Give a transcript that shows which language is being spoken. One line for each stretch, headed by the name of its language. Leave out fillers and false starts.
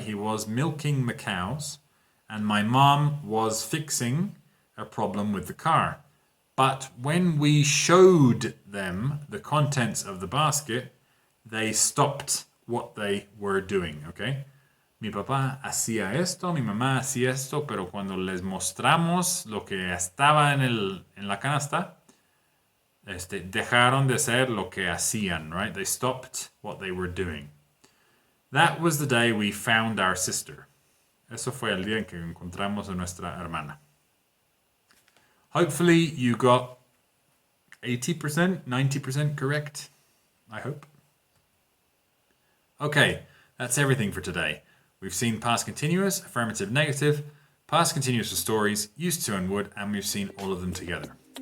English: He was milking the cows, and my mom was fixing a problem with the car. But when we showed them the contents of the basket, they stopped what they were doing, okay?
Spanish: Mi papá hacía esto, mi mamá hacía esto, pero cuando les mostramos lo que estaba en la canasta, dejaron de hacer lo que hacían, right?
English: They stopped what they were doing. That was the day we found our sister.
Spanish: Eso fue el día en que encontramos a nuestra hermana.
English: Hopefully you got 80%, 90% correct. I hope. Okay, that's everything for today. We've seen past continuous, affirmative, negative, past continuous for stories, used to and would, and we've seen all of them together.